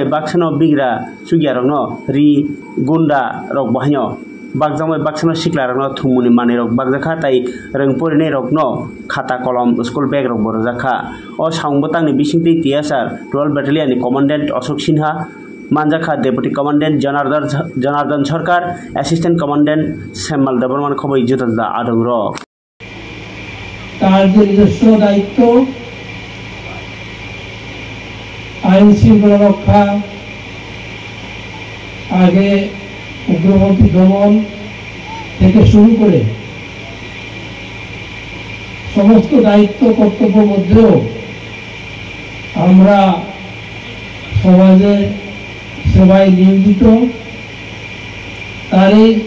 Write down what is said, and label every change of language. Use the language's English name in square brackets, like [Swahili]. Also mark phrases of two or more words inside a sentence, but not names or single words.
[Kok Borok] baksano bigra sugyarokno ri gunda rok bahanyo bagjamai baksano sikla rokno thumuni mani rok bagjakha tai rengpori nei rokno khata kolom [English] school bag [Kok Borok] rok borjakha o saungbotangni bisingti TSR 12 battalion ni commandant Ashok Sinha Manjakha Deputy Commandant Janardan Sarkar Assistant Commandant Semal Debarman Khobai Jutada Adongro [Bangla] তার যে নিজস্ব দায়িত্ব আইন শৃঙ্খলা রক্ষা আগে উগ্রপন্থী দমন থেকে শুরু করে সমস্ত দায়িত্ব কর্তব্যের মধ্যেও আমরা সমাজে সেবায় নিয়োজিত তারই